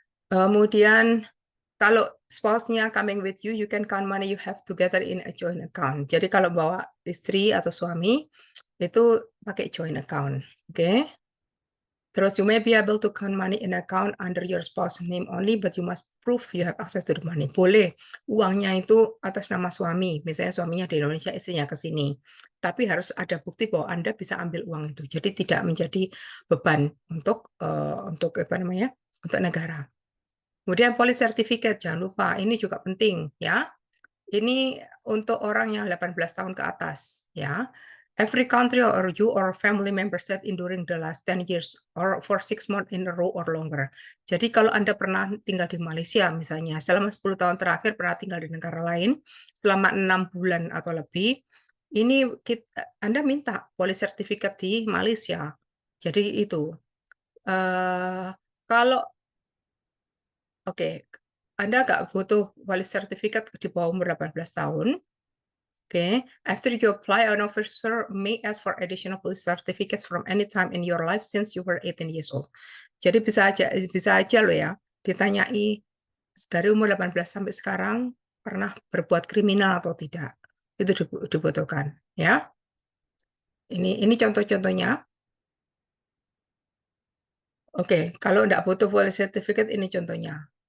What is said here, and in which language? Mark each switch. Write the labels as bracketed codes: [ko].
[id] Kemudian kalau spouse-nya [en] coming with you, you can count money you have together in a joint account. [id] Jadi kalau bawa istri atau suami, itu pakai joint account. Oke. Terus [en] you may be able to count money in account under your spouse name only, but you must prove you have access to the money. [id] Boleh uangnya itu atas nama suami, misalnya suaminya di Indonesia, istrinya ke sini. Tapi harus ada bukti bahwa Anda bisa ambil uang itu. Jadi tidak menjadi beban untuk apa namanya? Untuk negara. Kemudian police certificate, jangan lupa, ini juga penting ya. Ini untuk orang yang 18 tahun ke atas ya. [en] Every country or you or family member state in during the last 10 years or for 6 months in a row or longer. [id] Jadi kalau Anda pernah tinggal di Malaysia misalnya, selama 10 tahun terakhir pernah tinggal di negara lain, selama 6 bulan atau lebih, ini Anda minta police certificate di Malaysia. Jadi itu. Kalau Oke, Anda nggak butuh police certificate di bawah umur 18 tahun. Okay. [en] After you apply, an officer may ask for additional police certificates from any time in your life since you were 18 years old. [id] Jadi bisa aja loh ya, ditanyai dari umur 18 sampai sekarang pernah berbuat kriminal atau tidak. Itu dibutuhkan, ya. Ini contoh-contohnya. Oke, kalau enggak butuh police certificate, ini contohnya.